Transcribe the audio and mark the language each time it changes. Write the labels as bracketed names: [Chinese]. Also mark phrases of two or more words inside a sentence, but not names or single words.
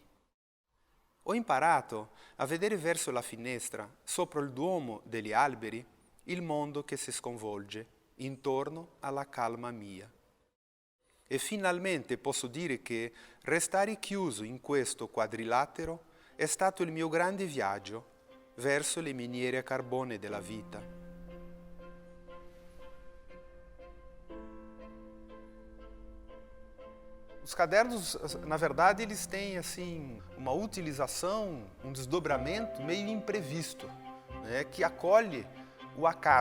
[Italian] Ho imparato a vedere verso la finestra, sopra il duomo degli alberi, il mondo che si sconvolge intorno alla calma mia. E finalmente posso dire che restare chiuso in questo quadrilatero è stato il mio grande viaggio verso le miniere a carbone della vita. [Portuguese] Os cadernos, na verdade, eles têm assim uma utilização, um desdobramento meio imprevisto, né, que acolhe o acaso.